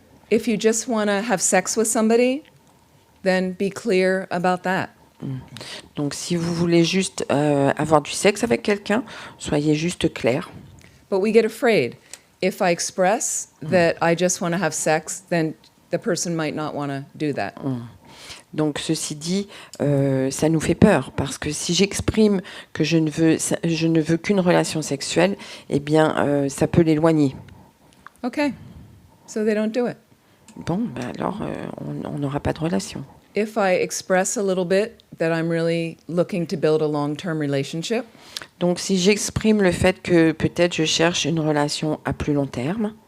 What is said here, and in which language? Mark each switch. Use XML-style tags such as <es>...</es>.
<en>if you just want to have sex with somebody, then be clear about that.</en> <fr>Donc, si vous voulez juste avoir du sexe avec quelqu'un, soyez juste clair.</fr> <en>But we get afraid. If I express that I just want to have sex, then the person might not want to do that.</en> <fr>Donc, ceci dit, ça nous fait peur, parce que si j'exprime que je ne veux qu'une relation sexuelle, eh bien, ça peut l'éloigner.</fr> <en>Okay, so they don't do it.</en> <fr>Bon, ben alors, on n'aura pas de relation.</fr> <en>If I express a little bit that I'm really looking to build a long-term relationship,</en> <fr>Donc, si j'exprime le fait que peut-être je cherche une relation à plus long terme,</fr>